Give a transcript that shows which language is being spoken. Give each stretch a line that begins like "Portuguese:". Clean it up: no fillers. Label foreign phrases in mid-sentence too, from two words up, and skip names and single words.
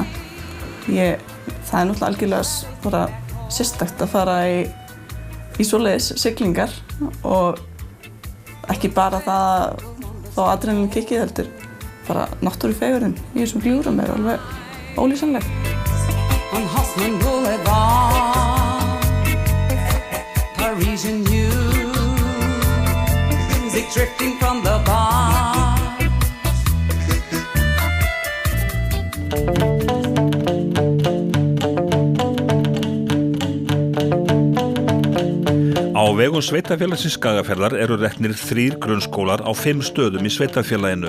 Icelandic: Það náttúrulega algjörlega bara sérstakt að fara í svoleiðis siglingar og ekki bara það þá adrenalín kikkið heldur bara náttúrufegurðin í þessum gljúfrum alveg ólýsanleg.
English: On Hoffman Boulevard, Parisian music drifting from the bar.
Icelandic: Á vegum Sveitarfélagsins Skagafjarðar eru reknir 3 grunnskólar á 5 stöðum í sveitarfélaginu.